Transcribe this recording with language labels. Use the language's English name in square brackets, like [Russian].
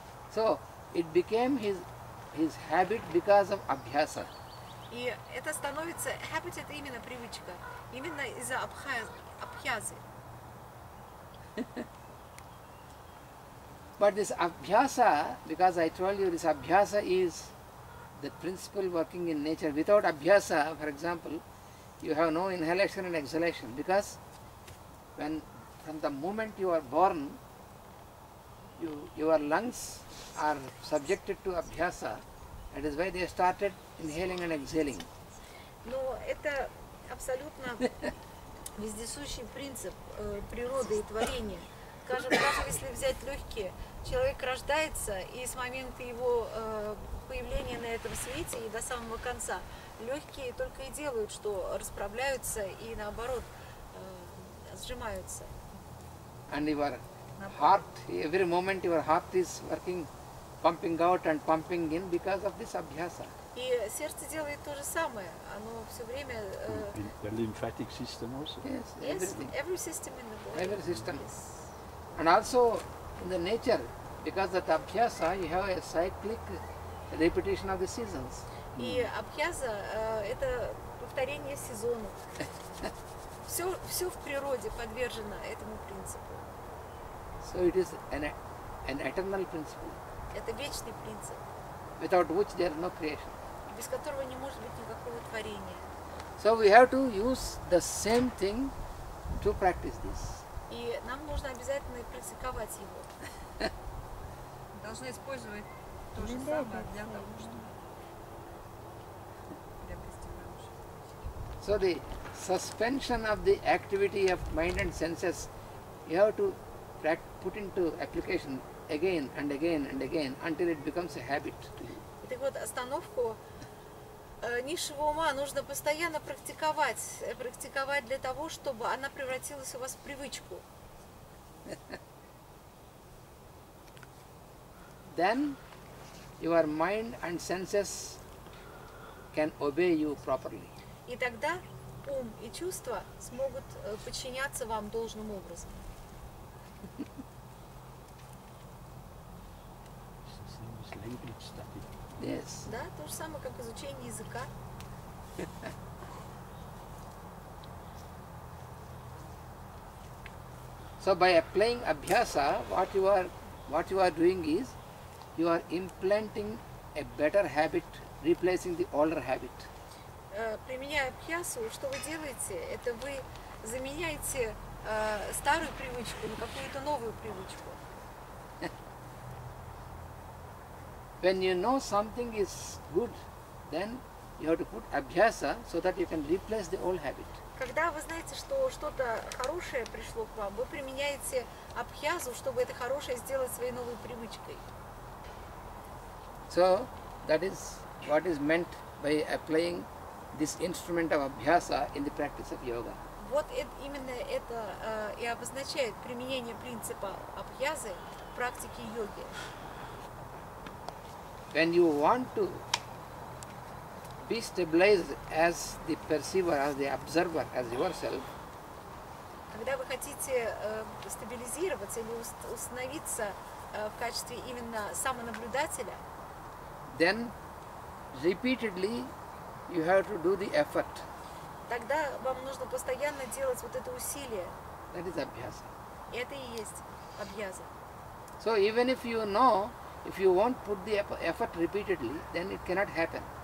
[English] So it became his habit because of abhyasa. [Russian] И это становится, habit это именно привычка, именно из-за абхязы. [English] But this abhyasa, because I told you this abhyasa is the principle working in nature. Without abhyasa, for example, you have no inhalation and exhalation, because from the moment you are born, your lungs are subjected to abhyasa. That is why they started inhaling and exhaling. [Russian] Но это абсолютно вездесущий принцип природы и творения. Скажем, даже если взять легкие, человек рождается, и с момента его появления на этом свете и до самого конца легкие только и делают, что расправляются и наоборот сжимаются. [English] And your heart, every moment your heart is working, pumping out and pumping in because of this abhyasa. [Russian] И сердце делает то же самое. Оно все время... [English] The lymphatic system also. Yes, Yes, everything. every system in the body. Every system. Yes. And also in the nature, because of the abhyasa, you have a cyclic repetition of the seasons. [Russian] И абхяза это повторение сезонов. Все в природе подвержено этому принципу. [English] So it is an eternal principle, [Russian] Это вечный принцип, [English] without which there is no creation. [Russian] без которого не может быть никакого творения. [English] So we have to use the same thing to practice this. [Russian] И нам нужно обязательно практиковать его. Должны использовать то же самое для того, чтобы приобрести хорошее. [English] So the suspension of the activity of mind and senses, you have to put into application again and again and again until it becomes a habit to you. [Russian] И так вот, остановку низшего ума нужно постоянно практиковать для того, чтобы она превратилась у вас в привычку. [English] Then your mind and senses can obey you properly. [Russian] И тогда ум и чувства смогут подчиняться вам должным образом. [English] Language study. Yes. [Russian] Да, то же самое, как изучение языка. [English] So by applying abhyasa, what you are doing is you are implanting a better habit, replacing the older habit. [Russian] Применяя абхьясу, что вы делаете? Это вы заменяете старую привычку на какую-то новую привычку. [English] When you know something is good, then you have to put abhyasa so that you can replace the old habit. [Russian] Когда вы знаете, что что-то хорошее пришло к вам, вы применяете абхьязу, чтобы это хорошее сделать своей новой привычкой. [English] So that is what is meant by applying this instrument of abhyasa in the practice of yoga. [Russian] Вот именно это и обозначает применение принципа абхьязы в практике йоги. [English] When you want to be stabilized as the perceiver, as the observer, as yourself, [Russian] Когда вы хотите стабилизироваться или установиться в качестве именно самонаблюдателя, [English] then repeatedly you have to do the effort. [Russian] тогда вам нужно постоянно делать вот это усилие. [English] That is abhyasa. [Russian] И это и есть абхьяза. [English] So even if you know, if you won't put the effort repeatedly, then it cannot happen.